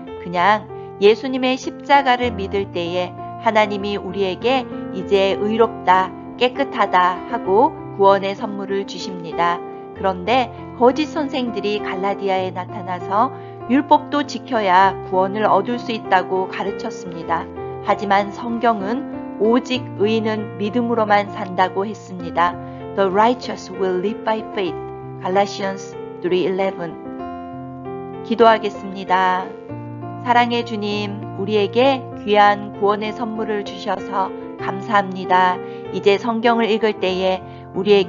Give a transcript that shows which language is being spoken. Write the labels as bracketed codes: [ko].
[ko] 그냥 예수님의 십자가를 믿을 때에 하나님이 우리에게 이제 의롭다, 깨끗하다 하고 구원의 선물을 주십니다. 그런데 거짓 선생들이 갈라디아에 나타나서 율법도 지켜야 구원을 얻을 수 있다고 가르쳤습니다. 하지만 성경은 오직 의인은 믿음으로만 산다고 했습니다. [en] The righteous will live by faith. Galatians 3:11. [ko] 기도하겠습니다. 사랑의 주님, 우리에게 귀한 구원의 선물을 주셔서 감사합니다. 이제 성경을 읽을 때에 우리에게 지혜의 마음 주셔서 잘 깨닫게 해주세요.